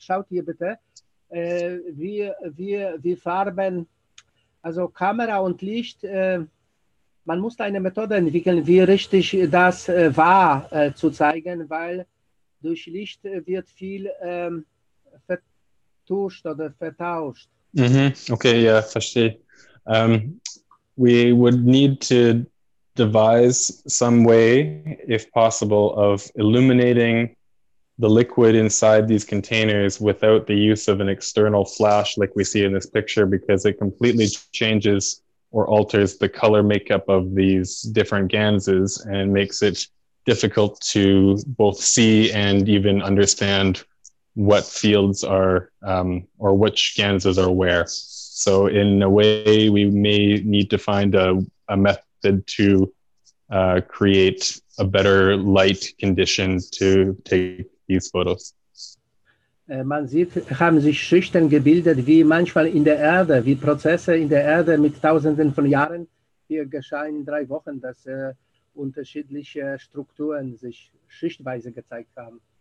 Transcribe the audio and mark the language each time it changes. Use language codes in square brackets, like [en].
[de] Schaut hier bitte, wie Farben, also Kamera und Licht, man muss eine Methode entwickeln, wie richtig das war zu zeigen, weil durch Licht wird viel vertuscht oder vertauscht. Okay, ja, verstehe. [en] We would need to devise some way, if possible, of illuminating the liquid inside these containers without the use of an external flash like we see in this picture, because it completely changes or alters the color makeup of these different ganses and makes it difficult to both see and even understand what fields are or which ganses are where. So in a way, we may need to find a method to create a better light condition to take these photos. [de] Man sieht, haben sich Schichten gebildet, wie manchmal in der Erde, wie Prozesse in der Erde mit Tausenden von Jahren. Hier geschah in 3 Wochen, dass unterschiedliche Strukturen sich schichtweise gezeigt haben.